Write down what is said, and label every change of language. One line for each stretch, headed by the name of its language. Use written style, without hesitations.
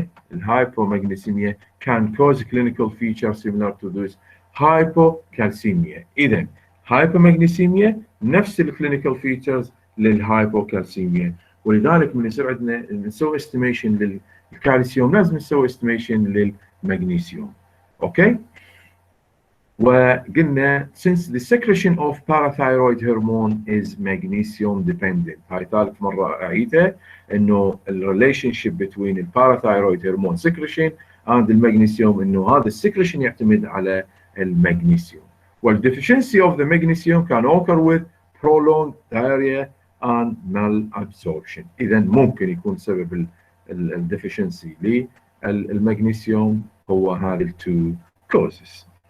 English: والهايبومagnesemia can cause clinical features similar to this hypocalcemia.
Arabic: إذا hypomagnesemia نفس الكلينيكال فيتشرز للهايبوكالسيميا، ولذلك من يصير عندنا نسوي استيميشن للكالسيوم لازم نسوي استيميشن للمغنيسيوم. اوكي؟ وقلنا
English: since the secretion of parathyroid hormone is magnesium dependent.
Arabic: هاي ثالث مرة أعيدها، إنه الريليشن شيب between الباراثايرويد هرمون secretion and المغنيسيوم، إنه هذا السكريشن يعتمد على المغنيسيوم.
English: والdeficiency of the magnesium can occur with prolonged diarrhea and malabsorption.
Arabic: إذا ممكن يكون سبب الdeficiency للمغنيسيوم هو هذه التو causes.